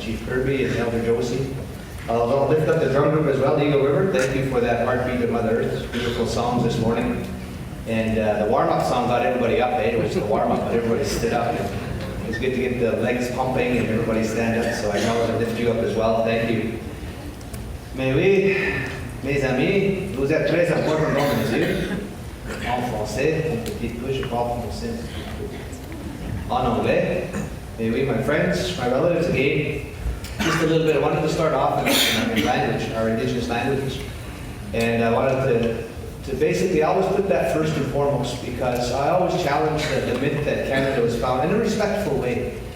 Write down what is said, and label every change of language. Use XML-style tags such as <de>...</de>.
<en>Chief Kirby and Elder Josée. I'll lift up the drum group as well, the Eagle River. Thank you for that heartbeat of Mother Earth. Beautiful songs this morning. And the warm-up song got everybody up. It was the warm-up, but everybody stood up. It was good to get the legs pumping and everybody stand up. So I acknowledge and lift you up as well. Thank you.</en> <fr>Mais oui, mes amis, vous êtes très importants dans mes yeux. En français, un petit peu, je parle français. En anglais. Mais oui,</fr> <en>my friends, my relatives, again, just a little bit. I wanted to start off in language, our indigenous language. And I wanted to basically always put that first and foremost because I always challenge the myth that Canada was found in a respectful way.</en>